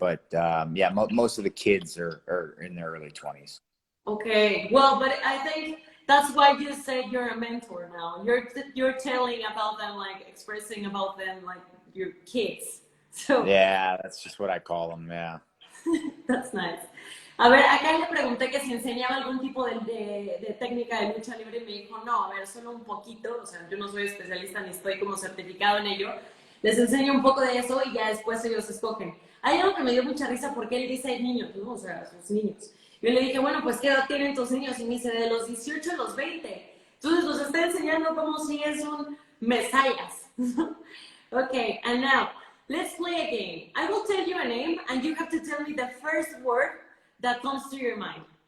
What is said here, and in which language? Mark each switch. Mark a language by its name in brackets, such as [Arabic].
[English] But, yeah, most of the kids are in their early 20s. Okay. Well, but I think that's why you said you're a mentor now. You're telling about them, like expressing about them like your kids. So yeah, that's just what I call them. Yeah. That's nice. [Spanish] A ver, acá le pregunté que si enseñaba algún tipo de técnica de lucha libre, y me dijo, no, a ver, solo un poquito. O sea, yo no soy especialista ni estoy como certificado en ello. Les enseño un poco de eso y ya después ellos escogen. Hay algo que me dio mucha risa porque él dice niños, ¿no? O sea, sus niños. Yo le dije, bueno, pues, ¿qué edad tienen tus niños? Y me dice, de los 18 a los 20. Entonces, los está enseñando como si es un mesías. [English] Okay, and now, Let's play a game. I will tell you a name, and you have to tell me the first word that comes to your mind.